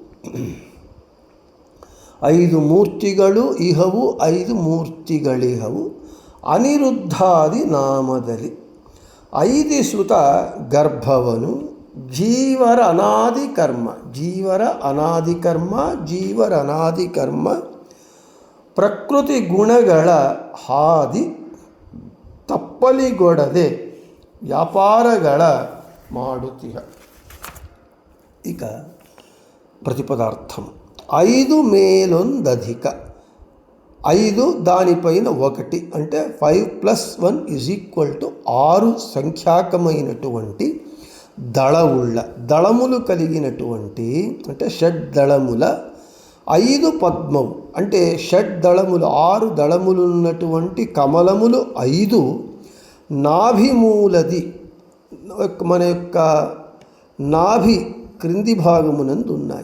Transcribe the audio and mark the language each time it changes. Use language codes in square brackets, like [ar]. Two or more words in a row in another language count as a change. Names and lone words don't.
[kn] 5 ಮೂರ್ತಿಗಳು ಇಹವು, 5 ಮೂರ್ತಿಗಳಿಹವು ಅನಿರುದ್ಧಾದಿ ನಾಮದಲ್ಲಿ 5 ಸುತ ಗರ್ಭವನು ಜೀವರ ಅನಾದಿ ಕರ್ಮ ಪ್ರಕೃತಿ ಗುಣಗಳ ಹಾದಿ ತಪ್ಪಲಿಗೊಡದೆ ವ್ಯಾಪಾರಗಳ ಮಾಡುತ್ತಿಹ. [te] ఇక ప్రతిపదార్థం. 5 మేలొందధిక, 5 దానిపైన 1 అంటే 5 + 1 = 6 సంఖ్యాకమైనటువంటి దళవుళ్ళ, దళములు కలిగినటువంటి అంటే షడ్దళముల 5 పద్మము అంటే షడ్దళములు 6 దళములు ఉన్నటువంటి కమలములు 5 నాభిమూలది మన యొక్క నాభి క్రింది భాగమునందు ఉన్నాయి.